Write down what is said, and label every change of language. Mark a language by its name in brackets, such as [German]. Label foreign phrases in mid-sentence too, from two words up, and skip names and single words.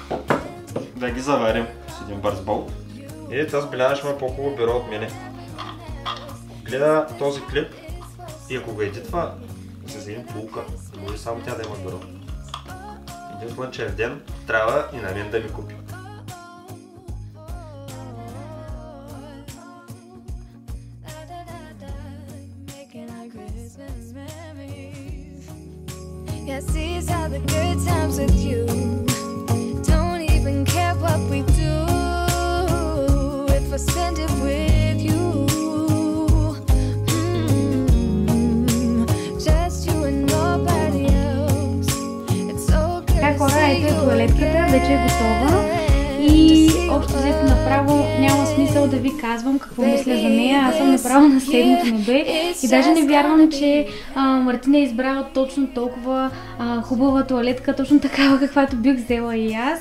[Bulgarian] Да ги заварим с един бърз болт. И тази Биляна ще има по-хубаво бюро от мене. Гледа този клип и ако го едитва, се вземем полука. Може само тя да има бюро. Един слънчев ден трябва и на мен да ми купи. [English] Yes, these are the good times with you. Don't even care what we do if I spend it with you. Just you and nobody else. It's so good. [Bulgarian] Така, хора, ето е тоалетката, вече е готова. И общо взето направо няма смисъл да ви казвам какво мисля за нея. Аз съм направо на седмото небе и даже не вярвам, че Мартина е избрала точно толкова хубава тоалетка, точно такава, каквато бих взела и аз.